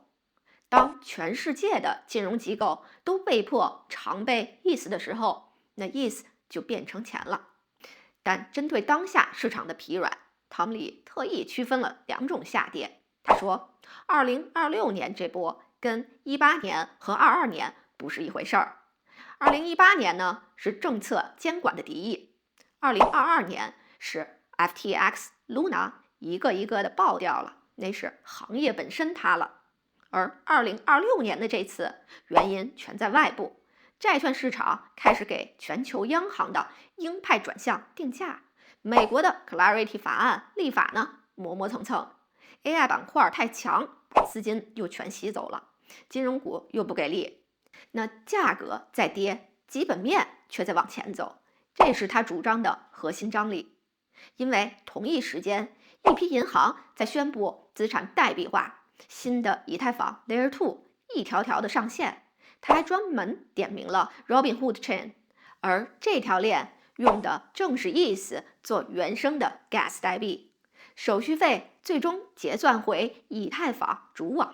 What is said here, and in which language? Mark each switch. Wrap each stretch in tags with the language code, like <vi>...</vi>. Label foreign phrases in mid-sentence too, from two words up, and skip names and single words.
<zh>當全世界的金融機構都被迫常備 ETH 的時候，那 ETH 就變成錢了。但針對當下市場的疲軟，湯里特意區分了兩種下跌。他說，2026年這波跟18年和22年不是一回事兒。2018年呢是政策監管的敵意，2022年是 FTX Luna 一個一個的爆掉了，那是行業本身塌了。而2026年的這次原因全在外部，債券市場開始給全球央行的鷹派轉向定價，美國的 Clarity 法案立法呢磨磨蹭蹭，AI 板塊太強，把資金又全吸走了，金融股又不給力，那價格在跌，基本面卻在往前走，這是他主張的核心張力。因為同一時間，一批銀行在宣布資產代幣化，新的以太坊 Layer 2一條條的上線，他還專門點名了 Robinhood Chain，而這條鏈用的正是 ETH 做原生的 Gas 代幣，手續費最終結算回以太坊主網。</zh>